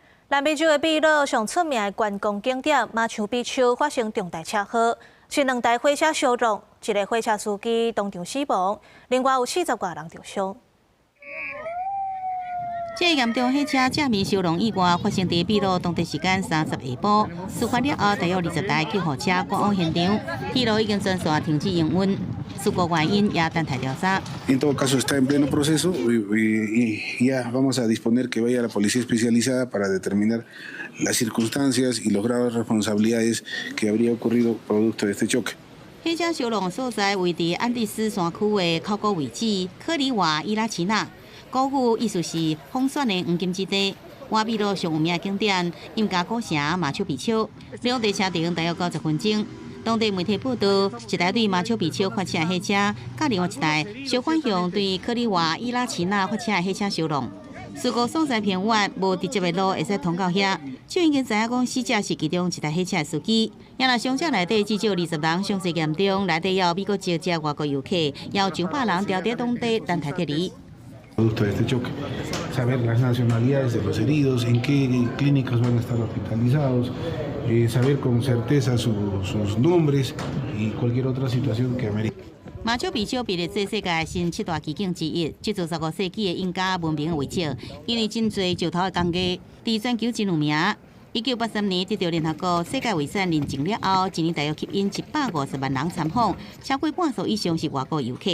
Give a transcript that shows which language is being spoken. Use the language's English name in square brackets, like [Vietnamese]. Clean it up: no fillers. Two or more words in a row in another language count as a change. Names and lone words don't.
[Min Nan Chinese] 南美洲的秘鲁上出名的观光景点马丘比丘发生重大车祸，是2台火车相撞，一个火车司机当场死亡，另外有40多人受伤。这个严重火车正面相撞意外发生在秘鲁当地时间30下晡，事发了后，大约20台救护车赶往现场，铁路已经全线停止营运，事故原因也等待调查。 [Spanish] En todo caso está en pleno proceso y ya vamos a disponer que vaya la policía especializada para determinar las circunstancias y los grados de responsabilidades que habría ocurrido producto de este choque. [Min Nan Chinese] 火车相撞所在位伫安第斯山区的考古遗址科里瓦伊拉奇纳。古语意思是风雪的黄金之地。我秘鲁上有名的景点印加古城马丘比丘，两地车程大约90分钟。当地媒体报道，一台对马丘比丘发车的火车，甲另外一台相反向对科里瓦伊拉奇纳发车的火车相撞。事故所在偏远，无直接的路会使通到遐。就已经知影讲死者是其中一台火车的司机。也若伤者内底至少20人，伤势严重，内底也有美国籍外国游客，也有200人调在当地等待撤离。 [Spanish] Producto de este choque, saber las nacionalidades de los heridos, en qué clínicas van a estar hospitalizados, saber con certeza sus nombres y cualquier otra situación que amerite. [Min Nan Chinese] 马丘比丘被列做世界新7大奇景之一，这座15世纪的印加文明的遗迹，因为真侪石头的工艺，在全球真有名。1983年得到联合国世界遗产认证了后，一年大约吸引150万人参访，超过半数以上是外国游客。